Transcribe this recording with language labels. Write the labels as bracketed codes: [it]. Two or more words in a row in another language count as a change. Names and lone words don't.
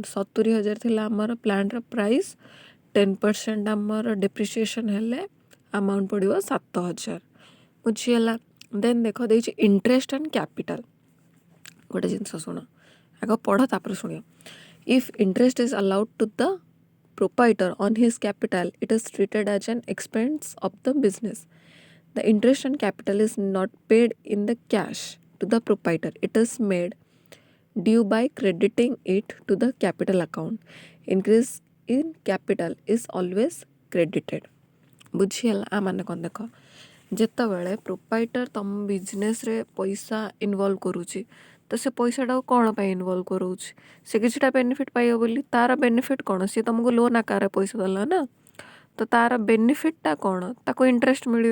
[or] 70,000 ଥିଲା ଆମର ପ୍ଲାଣ୍ଟର ପ୍ରାଇସ୍, 10% ଆମର ଡେପ୍ରିସିଏସନ୍ ହେଲେ ଆମାଉଣ୍ଟ ପଡ଼ିବ 7,000। ବୁଝିଗଲା। ଦେନ୍ ଦେଖ ଦେଇଛି [en] interest and capital. [or] ଗୋଟେ ଜିନିଷ ଶୁଣ, ଆଗ ପଢ଼ ତାପରେ ଶୁଣିବ। [en] if interest is allowed to the proprietor on his capital, it is treated as an expense of the business. The interest on capital is not paid in the cash to the proprietor. It is made due by crediting it to the capital account. Increase in capital is always credited. [or] ବୁଝିହେଲା। ଆ ମାନେ କ'ଣ ଦେଖ, ଯେତେବେଳେ ପ୍ରୋପାଇଟର ତମ ବିଜନେସ୍ରେ ପଇସା ଇନଭଲ୍ଭ କରୁଛି ତ ସେ ପଇସାଟାକୁ କ'ଣ ପାଇଁ ଇନଭଲ୍ଭ କରଉଛି, ସେ କିଛିଟା ବେନିଫିଟ୍ ପାଇବ ବୋଲି। ତା'ର ବେନିଫିଟ୍ କ'ଣ, ସିଏ ତୁମକୁ ଲୋନ୍ ଆକାରରେ ପଇସା ଦେଲା ନା, ତ ତା'ର ବେନିଫିଟ୍ଟା କ'ଣ, ତାକୁ ଇଣ୍ଟରେଷ୍ଟ ମିଳିବ।